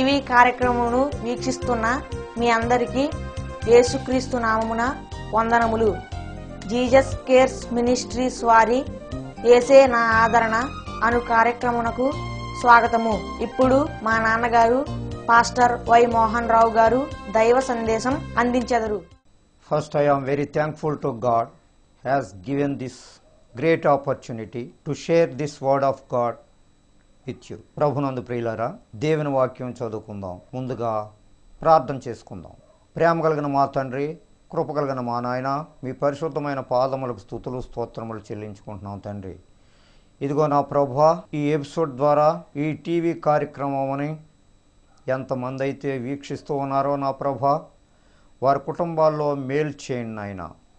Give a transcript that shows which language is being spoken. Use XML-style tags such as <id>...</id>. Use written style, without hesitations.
<te>కార్యక్రమమును వీక్షిస్తున్న మీ అందరికీ యేసుక్రీస్తు నామమున వందనములు. జీసస్ కేర్స్ మినిస్ట్రీస్ వారి యేసే నా ఆదరణ అను కార్యక్రమునకు స్వాగతము. ఇప్పుడు మా నాన్నగారు పాస్టర్ వై మోహన్ రావు గారు దైవ సందేశం అందించెదరు.</te> <en>First, I am very thankful to God has given this great opportunity to share this word of God with you.</en> <te>ప్రభునందు ప్రియులారా, దేవుని వాక్యం చదువుకుందాం. ముందుగా ప్రార్థన చేసుకుందాం. ప్రేమ కలిగిన మా తండ్రి, కృప కలిగిన మా నాయన, మీ పరిశుద్ధమైన పాదములకు స్తుతులు స్తోత్రములు చెల్లించుకుంటున్నాం తండ్రి. ఇదిగో నా ప్రభువా, ఈ ఎపిసోడ్ ద్వారా ఈ టీవీ కార్యక్రమమని ఎంతమంది అయితే వీక్షిస్తూ ఉన్నారో నా ప్రభువా, వారి కుటుంబాల్లో మేలు చేయండి నాయన.</te>